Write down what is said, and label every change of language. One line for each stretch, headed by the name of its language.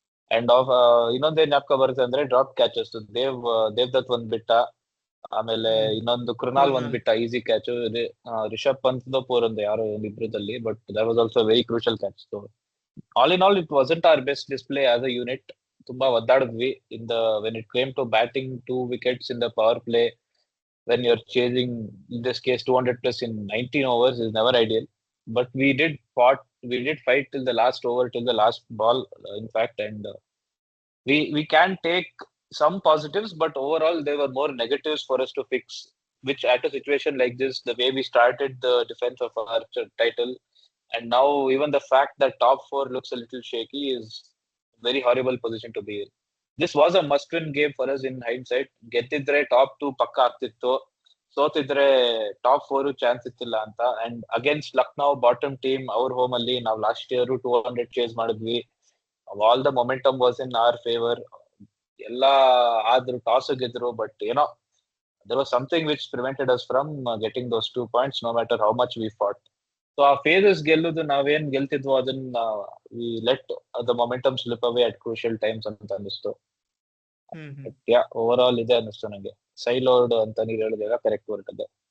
Kannada: And of ಇನ್ನೊಂದೇನ್ ಜ್ಞಾಪಕ ಬರುತ್ತೆ ಅಂದ್ರೆ ಡ್ರಾಪ್ ಕ್ಯಾಚಸ್. ದೇವ್ದತ್ ಒಂದ್ ಬಿಟ್ಟ, ಆಮೇಲೆ ಇನ್ನೊಂದು ಕೃನಾಲ್ ಒಂದ್ ಬಿಟ್ಟ ಈಸಿ ಕ್ಯಾಚ್. ರಿಷಬ್ ಪಂತ್ ಪೂರಂದು ಯಾರೋ ಒಂದಿಬ್ರದಲ್ಲಿ,
English: But that was also very crucial catch. So all in all it wasn't our best display as a unit.
Kannada: ತುಂಬಾ ಒದ್ದಾಡಿದ್ವಿ
English: In the when it came to batting. 2 wickets in the power play when you're chasing, in this case 200 plus in 19 overs is never ideal. But we did fight till the last over, till the last ball, in fact. And we can take some positives, but overall there were more negatives for us to fix, which at a situation like this, the way we started the defense of our title, and now even the fact that top 4 looks a little shaky is a very horrible position to be in. This was a must-win game for us in hindsight.
Kannada: ಗೆದ್ದಿದ್ರೆ top 2 ಪಕ್ಕ ಆಗ್ತಿತ್ತು, ಸೋತಿದ್ರೆ top 4 chance ಇತ್ತಿಲ್ಲ ಅಂತ.
English: and against Lucknow bottom team,
Kannada: ಅವ್ರ home ಅಲ್ಲಿ ನಾವು last year 200 chase ಮಾಡಿದ್ವಿ.
English: All the momentum was in our favour.
Kannada: ಎಲ್ಲ ಆದ್ರೂ toss ಗೆದ್ರು, but ಏನೋ
English: there was something which prevented us from getting those 2 points no matter how much we fought.
Kannada: So ಆ phases ಗೆಲ್ಲುದು, ನಾವೇನ್ ಗೆಲ್ತಿದ್ವೋ ಅದನ್ನ
English: we let the momentum slip away at crucial times
Kannada: ಅಂತ ಅನಿಸ್ತು. Over all ಇದೆ ಅನ್ನಿಸ್ತು ನಂಗೆ. ಸೈಲೋರ್ಡ್ ಅಂತ ನೀವು ಹೇಳಿದಾಗ ಕರೆಕ್ಟ್ ವರ್ಡ್ ಅದೇ.